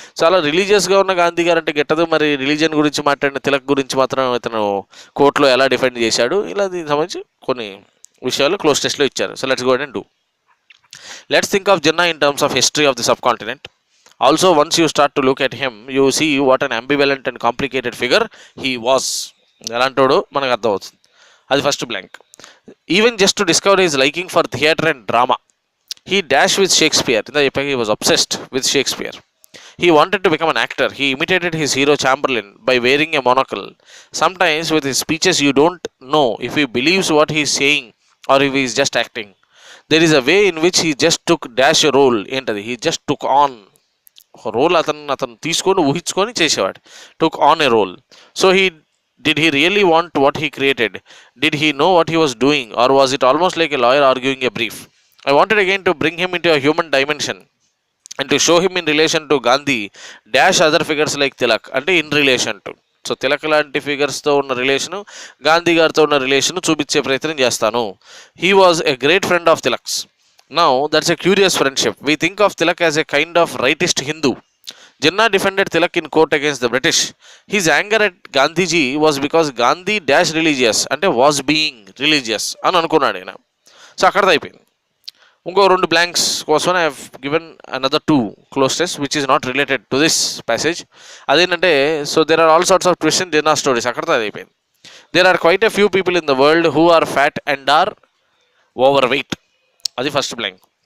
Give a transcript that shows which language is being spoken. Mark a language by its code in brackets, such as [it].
[te] చాలా రిలీజియస్గా ఉన్న గాంధీ గారు అంటే గెట్టదు. మరి రిలీజియన్ గురించి మాట్లాడిన తిలక్ గురించి మాత్రం ఇతను కోర్టులో ఎలా డిఫెండ్ చేశాడు, ఇలా దీనికి సంబంధించి కొన్ని విషయాలు క్లోజ్ టెస్ట్లో ఇచ్చారు. [en] So let's go and do. Let's think of Jinnah in terms of history of the subcontinent. Also once you start to look at him you see what an ambivalent and complicated figure he was. [te] ఎలాంటోడో మనకు అర్థమవుతుంది. అది first blank. [en] Even just to discover his liking for theatre and drama. He dashed with Shakespeare. He was obsessed with Shakespeare. He wanted to become an actor. He imitated his hero Chamberlain by wearing a monocle. Sometimes with his speeches you don't know if he believes what he is saying or if he is just acting. There is a way in which he just took dash a role. He just took on a role. [te] అతను తీసుకొని ఊహించుకొని చేసేవాడు. [en] Took on a role. So did he really want what he created? Did he know what he was doing, or was it almost like a lawyer arguing a brief? I wanted again to bring him into a human dimension and to show him in relation to Gandhi dash other figures like Tilak. [te] అంటే [en] in relation to. [te] So Tilak లాంటి ఫిగర్స్తో ఉన్న relation, Gandhi గారితో ఉన్న relation చూపించే ప్రయత్నం చేస్తాను. [en] He was a great friend of Tilak's. Now that's a curious friendship. We think of Tilak as a kind of rightist Hindu. Jinnah defended Tilak in court against the British. His anger at Gandhiji was because Gandhi dash religious, [te] అంటే [en] was being religious [te] అని అనుకున్నాడు ఆయన. So అక్కడతో అయిపోయింది. ఇంకో 2 blanks కోసం [en] I have given another 2 cloze test which is not related to this passage. [te] అదేంటంటే [en] So there are all sorts of twist in Jinnah stories. [te] అక్కడతో అది అయిపోయింది. [en] There are quite a few people in the world who are fat and are overweight. [te] అది first blank.